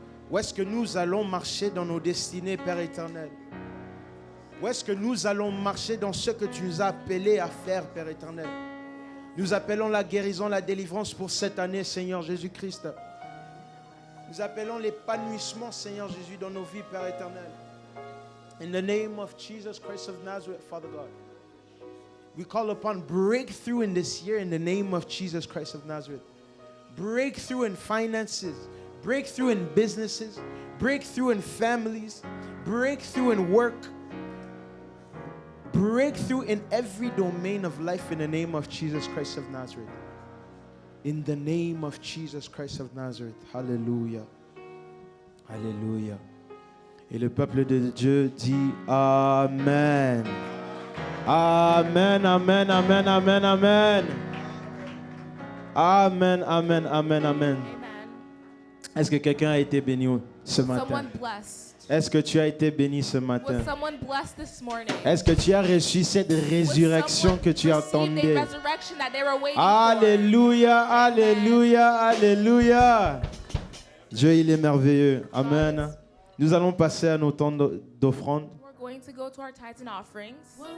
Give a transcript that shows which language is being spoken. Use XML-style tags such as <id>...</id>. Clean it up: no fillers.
<fr>Où est-ce que nous allons marcher dans nos destinées, Père éternel? Où est-ce que nous allons marcher dans ce que tu nous as appelés à faire, Père éternel? Nous appelons la guérison, la délivrance pour cette année, Seigneur Jésus-Christ. Nous appelons l'épanouissement, Seigneur Jésus, dans nos vies, Père éternel.</fr> <en>In the name of Jesus Christ of Nazareth, Father God, we call upon breakthrough in this year in the name of Jesus Christ of Nazareth. Breakthrough in finances, breakthrough in businesses, breakthrough in families, breakthrough in work, breakthrough in every domain of life in the name of Jesus Christ of Nazareth. In the name of Jesus Christ of Nazareth. Hallelujah. Hallelujah.</en> <fr>Et le peuple de Dieu dit Amen. Amen, amen, amen, amen, amen. Amen, amen, amen, amen. Amen. Est-ce que quelqu'un a été béni ce matin?</fr> <en>Someone blessed.</en> <fr>Est-ce que tu as été béni ce matin?</fr> <en>Was someone blessed this morning?</en> <fr>Est-ce que tu as reçu cette résurrection que tu attendais? Alléluia, alléluia, alléluia. Dieu, il est merveilleux. Amen. Nous allons passer à nos temps d'offrande.</fr> <en>We're going to go to our tithes and offerings.</en>